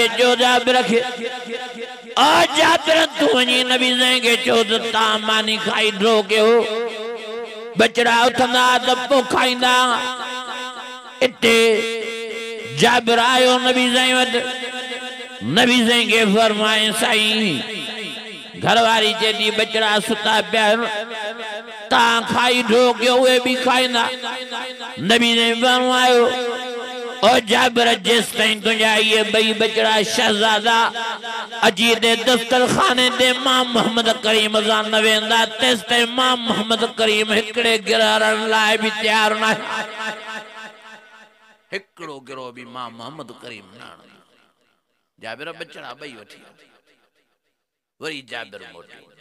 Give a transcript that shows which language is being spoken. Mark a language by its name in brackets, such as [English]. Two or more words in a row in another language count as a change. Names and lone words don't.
[Sindhi] चयो जाबिर खे ओ जाबिर तूं वञी नबी साईं खे चयो त तव्हां मानी खाई ड्रो कयो बचड़ा उथंदा त पोइ खाईंदा इते जाबिर आयो नबी साईं वटि नबी साईं के फरमाए साईं घरवारी चेती बचड़ा सुता पिया ता खाई ढोकियो उहे भी खाईंदा नबी साईं फरमायो ओ जाबिर जेस ताईं तुंहिंजा इहे बई बचड़ा शहजादा अची दे दस्तरखाने ते मां मोहम्मद करीम सां न वेंदा तेस ताईं मां मोहम्मद करीम हिकिड़े गिरहरण लाइ भी तैयार न हिकिड़ो गिरोह भी मां मोहम्मद करीम न जाबिर बचड़ा बई वठी वरी जाबिर मोटी